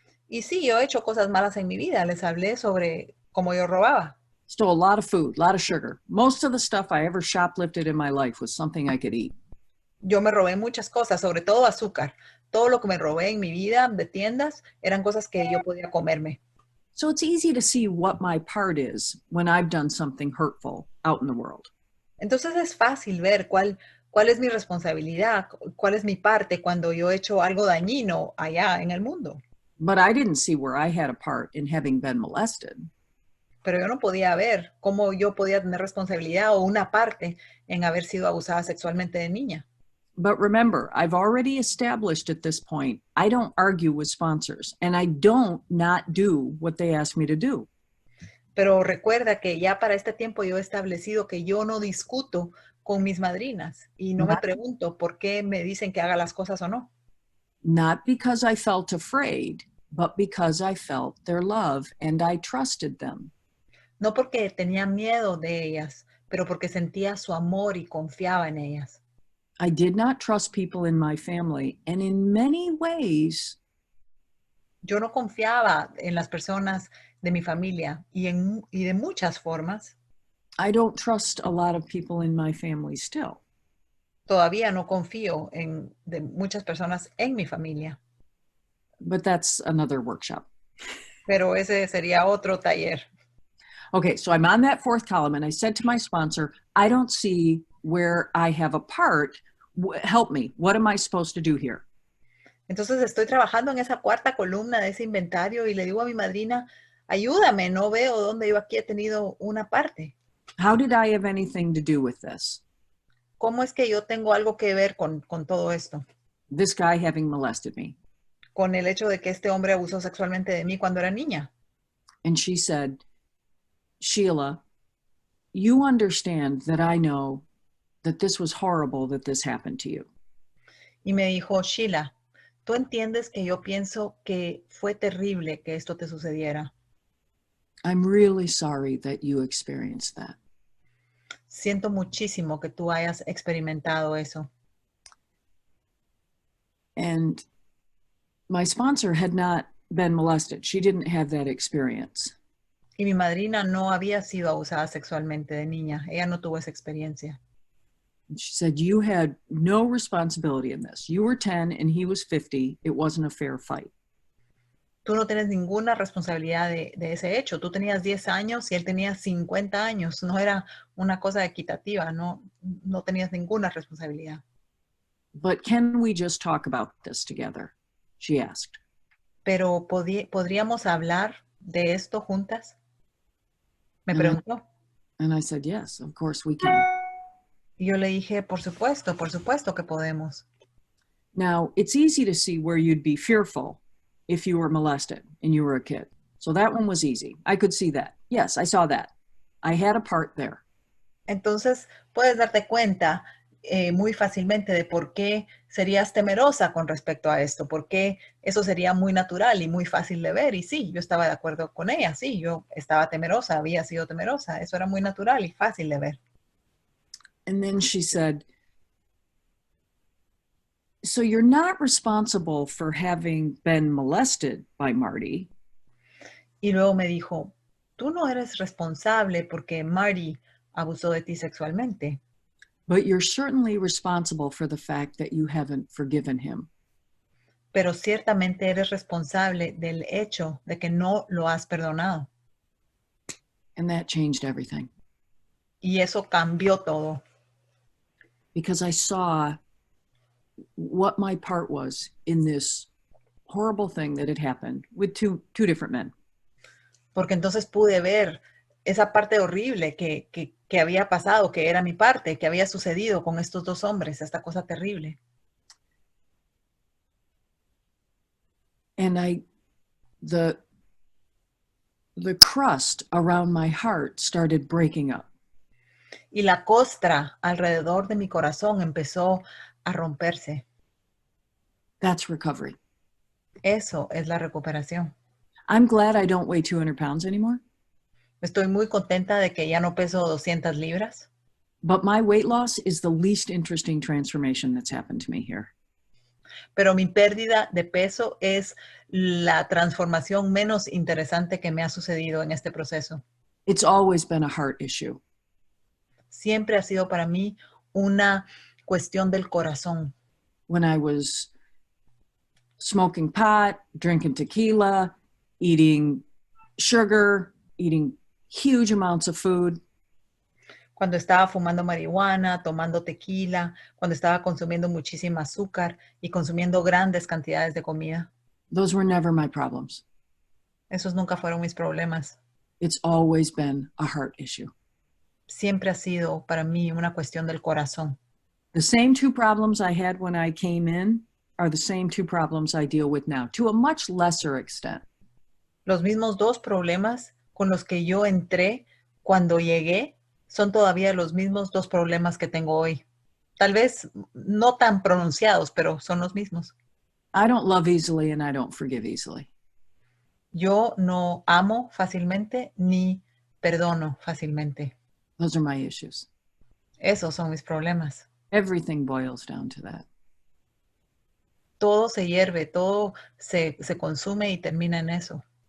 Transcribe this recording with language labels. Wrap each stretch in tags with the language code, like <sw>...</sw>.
<es>Y sí, yo he hecho cosas malas en mi vida. Les hablé sobre cómo yo robaba.</es> <en>Stole a lot of food, a lot of sugar. Most of the stuff I ever shoplifted in my life was something I could eat.</en> <es>Yo me robé muchas cosas, sobre todo azúcar. Todo lo que me robé en mi vida de tiendas eran cosas que yo podía comerme.</es> <en>So it's easy to see what my part is when I've done something hurtful out in the world.</en> <es>Entonces es fácil ver cuál es mi responsabilidad, cuál es mi parte cuando yo he hecho algo dañino allá en el mundo.</es> <en>But I didn't see where I had a part in having been molested.</en> <es>Pero yo no podía ver cómo yo podía tener responsabilidad o una parte en haber sido abusada sexualmente de niña.</es> <en>But remember, I've already established at this point, I don't argue with sponsors and I don't not do what they ask me to do.</en> <es>Pero recuerda que ya para este tiempo yo he establecido que yo no discuto con mis madrinas y no me pregunto por qué me dicen que haga las cosas o no.</es> <en>Not because I felt afraid, but because I felt their love and I trusted them.</en> <es>No porque tenía miedo de ellas, pero porque sentía su amor y confiaba en ellas.</es> <en>I did not trust people in my family, and in many ways,</en> <es>yo no confiaba en las personas de mi familia y de muchas formas.</es> <en>I don't trust a lot of people in my family still.</en> <es>Todavía no confío de muchas personas en mi familia.</es> <en>But that's another workshop.</en> <es>Pero ese sería otro taller.</es> <en>Okay, so I'm on that fourth column and I said to my sponsor, I don't see where I have a part. Help me. What am I supposed to do here?</en> <es>Entonces estoy trabajando en esa cuarta columna de ese inventario y le digo a mi madrina, ayúdame, no veo dónde yo aquí he tenido una parte.</es> <en>How did I have anything to do with this?</en> <es>¿Cómo es que yo tengo algo que ver con todo esto?</es> <en>This guy having molested me.</en> <es>Con el hecho de que este hombre abusó sexualmente de mí cuando era niña.</es> <en>And she said, Sheila, you understand that I know that this was horrible that this happened to you.</en> <es>Y me dijo, Sheila, tú entiendes que yo pienso que fue terrible que esto te sucediera.</es> <en>I'm really sorry that you experienced that.</en> <es>Siento muchísimo que tú hayas experimentado eso.</es> <en>And my sponsor had not been molested. She didn't have that experience.</en> <es>Y mi madrina no había sido abusada sexualmente de niña. Ella no tuvo esa experiencia.</es> <en>And she said, you had no responsibility in this. You were 10 and he was 50. It wasn't a fair fight.</en> <es>Tú no tienes ninguna responsabilidad de ese hecho. Tú tenías 10 años y él tenía 50 años. No era una cosa equitativa. No tenías ninguna responsabilidad.</es> <en>But can we just talk about this together? She asked.</en> <es>Pero ¿podríamos hablar de esto juntas? Me preguntó.</es> <en>And I said, yes, of course we can.</en> <es>Y yo le dije, por supuesto que podemos.</es> <en>Now, it's easy to see where you'd be fearful if you were molested and you were a kid. So that one was easy. I could see that. Yes, I saw that. I had a part there.</en> <es>Entonces, puedes darte cuenta muy fácilmente de por qué serías temerosa con respecto a esto, porque eso sería muy natural y muy fácil de ver. Y sí, yo estaba de acuerdo con ella. Sí, yo estaba temerosa, había sido temerosa. Eso era muy natural y fácil de ver.</es> <en>And then she said, so you're not responsible for having been molested by Marty.</en> <es>Y luego me dijo, tú no eres responsable porque Marty abusó de ti sexualmente.</es> <en>But you're certainly responsible for the fact that you haven't forgiven him.</en> <es>Pero ciertamente eres responsable del hecho de que no lo has perdonado.</es> <en>And that changed everything.</en> <es>Y eso cambió todo.</es> <en>Because I saw what my part was in this horrible thing that had happened with two different men.</en> <es>Porque entonces pude ver esa parte horrible que había pasado, que era mi parte, que había sucedido con estos dos hombres, esta cosa terrible.</es> <en>And the crust around my heart started breaking up.</en> <es>Y la costra alrededor de mi corazón empezó a romperse.</es> <en>That's recovery.</en> <es>Eso es la recuperación.</es> <en>I'm glad I don't weigh 200 pounds anymore.</en> <es>Estoy muy contenta de que ya no peso 200 libras.</es> <en>But my weight loss is the least interesting transformation that's happened to me here.</en> <es>Pero mi pérdida de peso es la transformación menos interesante que me ha sucedido en este proceso.</es> <en>It's always been a heart issue.</en> <es>Siempre ha sido para mí una cuestión del corazón.</es> <en>When I was smoking pot, drinking tequila, eating sugar, eating huge amounts of food,</en> <es>Cuando estaba fumando marihuana, tomando tequila, cuando estaba consumiendo muchísima azúcar y consumiendo grandes cantidades de comida.</es> <en>those were never my problems.</en> <es>Esos nunca fueron mis problemas.</es> <en>It's always been a heart issue.</en> <es>Siempre ha sido para mí una cuestión del corazón.</es> <en>The same two problems I had when I came in are the same two problems I deal with now, to a much lesser extent.</en> <es>Los mismos dos problemas con los que yo entré cuando llegué son todavía los mismos dos problemas que tengo hoy. Tal vez no tan pronunciados, pero son los mismos.</es> <en>I don't love easily and I don't forgive easily.</en> <es>Yo no amo fácilmente ni perdono fácilmente.</es> <en>Those are my issues.</en> <es>Esos son mis problemas.</es> <en>Everything boils down to that.</en> <es>Todo se hierve, todo se consume y termina en eso.</es>